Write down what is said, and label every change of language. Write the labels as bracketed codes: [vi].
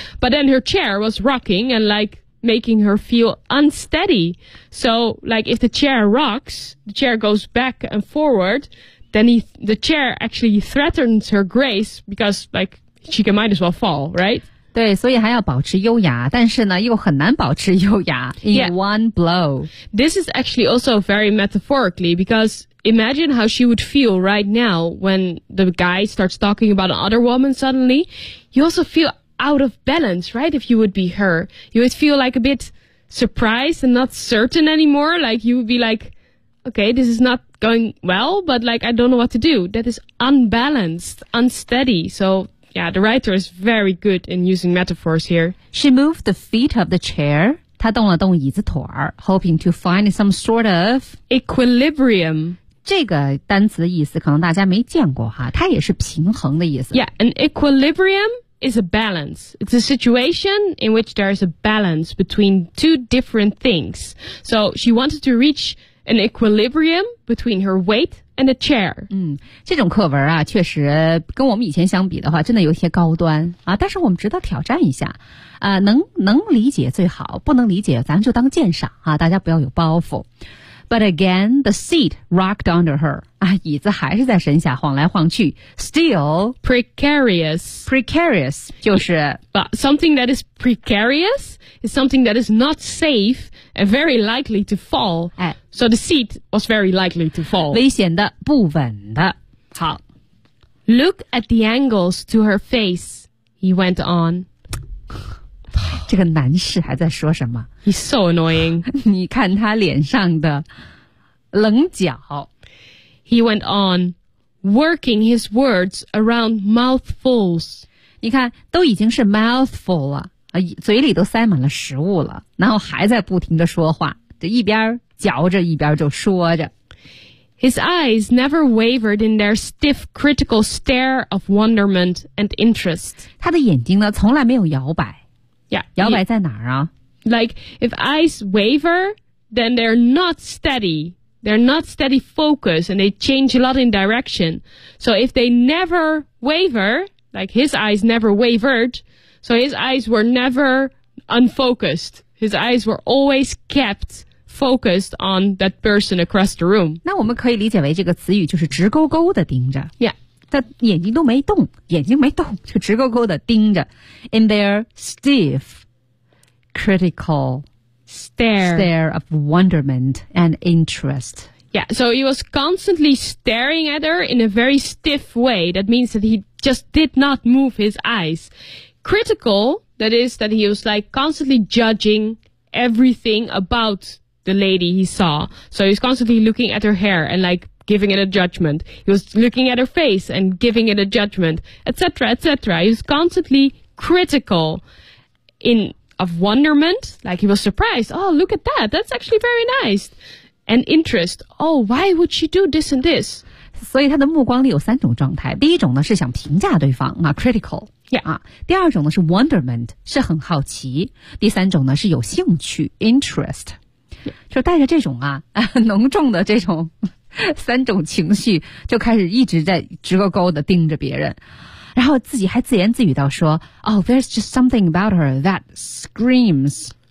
[en] But then her chair was rocking and like,making her feel unsteady. So, like, if the chair rocks, the chair goes back and forward, then the chair actually threatens her grace because, like, she can might as well fall, right? [zh] 对，所以还要保持优雅，但是呢，又很难保持优雅 in [en] yeah, one blow. This is actually also very metaphorically because imagine how she would feel right now when the guy starts talking about another woman suddenly. You also feel... out of balance, right? If you would be her, you would feel like a bit surprised and not certain anymore. Like you would be like, okay, this is not going well, but like, I don't know what to do. That is unbalanced, unsteady. So yeah, the writer is very good in using metaphors here. She moved the feet of the chair. [zh] 她动了动椅子腿儿 [en] hoping to find some sort of equilibrium. [zh] 这个单词的意思可能大家没见过哈，它也是平衡的意思。 [en] Yeah, an equilibrium. Is a balance. It's a situation in which there is a balance between two different things. So she wanted to reach an equilibrium between her weight and the chair. [zh] 嗯，这种课文啊，确实跟我们以前相比的话，真的有些高端啊。但是我们值得挑战一下，啊，能理解最好，不能理解咱就当鉴赏啊，大家不要有包袱。 [en] But again, the seat rocked under her. [zh] 啊，椅子还是在身下晃来晃去。 [en] Still precarious. [zh] Precarious 就是 [en] But something that is precarious is something that is not safe and very likely to fall. 哎 So the seat was very likely to fall. [zh] 危险的，不稳的。好。 [en] Look at the angles to her face, he went on. [zh] 这个男士还在说什么 [en] He's so annoying [zh] 你看他脸上的棱角。 [en] He went on working his words around mouthfuls. [zh] 你看，都已经是 mouthful 了，嘴里都塞满了食物了，然后还在不停地说话，就一边嚼着一边就说着。 [en] His eyes never wavered in their stiff, critical stare of wonderment and interest. [zh] 他的眼睛呢，从来没有摇摆。 [en] Yeah, [zh] 摇摆在哪儿啊？ [en] Like, if eyes waver, then they're not steady. They're not steady focus, and they change a lot in direction. So if they never waver, like his eyes never wavered, so his eyes were never unfocused. His eyes were always kept focused on that person across the room. [zh] 那我们可以理解为这个词语就是直勾勾的盯着。 [en] Yeah. [zh] 他眼睛都没动，眼睛没动，就直勾勾的盯着。 [en] In their stiff, critical stare of wonderment and interest. Yeah, so he was constantly staring at her in a very stiff way. That means that he just did not move his eyes. Critical, that is that he was like constantly judging everything about the lady he saw. So he was constantly looking at her hair and like giving it a judgment. He was looking at her face and giving it a judgment, etc., etc. He was constantly critical of wonderment. Like he was surprised. Oh, look at that. That's actually very nice. And interest. Oh, why would she do this and this? [zh] 所以他的目光里有三种状态。第一种呢是想评价对方啊 ,critical. [en] Yeah. [zh] 啊第二种呢是 wonderment, 是很好奇。第三种呢是有兴趣 ,interest. 就带着这种啊浓重的这种三种情绪，就开始一直在直勾勾的盯着别人，然后自己还自言自语到说 [en] Oh, there's just something about her that screams